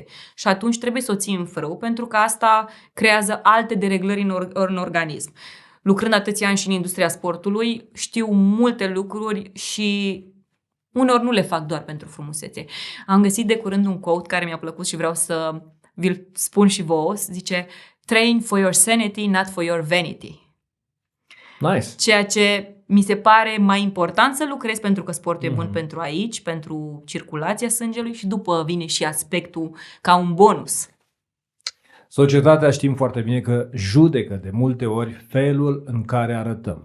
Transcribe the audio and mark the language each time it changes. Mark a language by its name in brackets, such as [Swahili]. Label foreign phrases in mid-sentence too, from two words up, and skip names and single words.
[Romanian] Și atunci trebuie să o ții în frâu, pentru că asta creează alte dereglări în organism. Lucrând atâția ani și în industria sportului, știu multe lucruri și uneori nu le fac doar pentru frumusețe. Am găsit de curând un quote care mi-a plăcut și vreau să vi-l spun și vouă. Zice, [English] train for your sanity, not for your vanity. Nice. [Romanian] Ceea ce mi se pare mai important să lucrez pentru că sportul e bun pentru aici, pentru circulația sângelui și după vine și aspectul ca un bonus. Societatea știm foarte bine că judecă de multe ori felul în care arătăm.